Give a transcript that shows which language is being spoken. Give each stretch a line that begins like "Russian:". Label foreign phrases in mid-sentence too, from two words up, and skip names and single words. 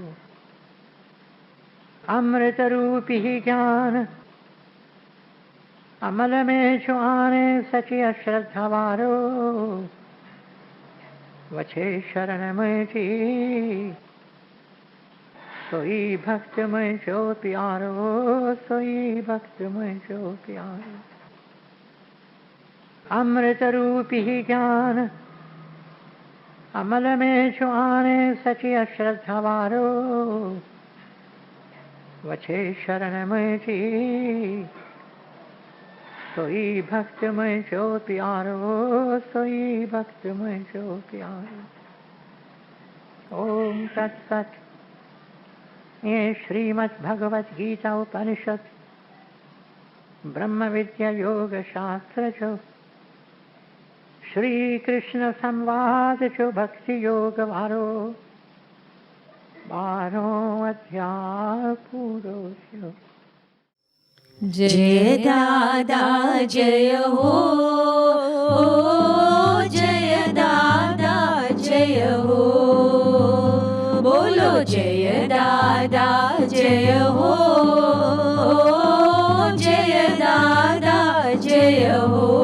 Sindhi: अमृत रूपी ज्ञान अमल में जो आने, सची अश्रद्धा वारो। वछे शरण मुंहिंजी, सोई भक्त मुंहिंजो प्यारो। सोई भक्त मुंहिंजो प्यारो। अमृत रूपी ज्ञान अमल में जो आने, सची अश्रद्धा वारो। वछे शरण मुंहिंजी, सोई भक्त मुंहिंजो प्यारो। सोई भक्त मुंहिंजो प्यारो।
Sanskrit: ओम तत्सत।
Sindhi: ये श्रीमद् भगवत गीता उपनिषद ब्रह्म विद्या योग शास्त्र जो, श्री कृष्ण संवाद जो भक्ति योग वारो 12 अध्याय पूरो थियो। जय दादा जय हो, जय दादा जय हो। बोलो जय दादा जय हो, जय दादा जय हो।